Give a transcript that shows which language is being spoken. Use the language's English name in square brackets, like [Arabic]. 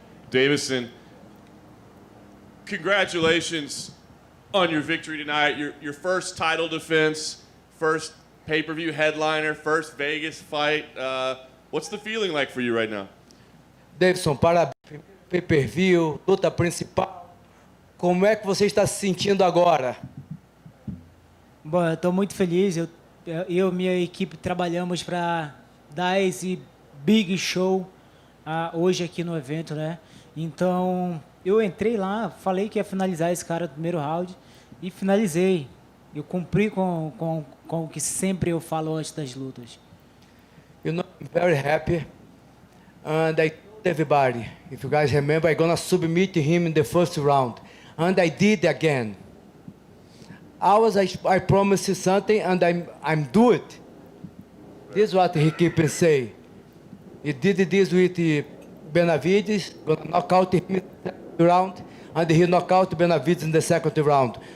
[English] Deiveson, congratulations on your victory tonight. Your first title defense, first pay-per-view headliner, first Vegas fight. What's the feeling like for you right now? [Portuguese] Deiveson, pay-per-view, luta principal. Como é que você está se sentindo agora? Bom, eu estou muito feliz. Eu e minha equipe trabalhamos para dar esse [English] big show [Portuguese] hoje aqui no evento, né? Então, eu entrei lá, falei que ia finalizar esse cara no primeiro round e finalizei. Eu cumpri com o que sempre eu falo antes das lutas. [English] You know, I'm very happy. And I told everybody, if you guys remember, I'm gonna submit him in the first round. And I did again. I promised you something, and I'm do it. This is what he keep saying. He did this with Benavides, gonna knock out him in the second round, and he knocked out Benavides in the second round.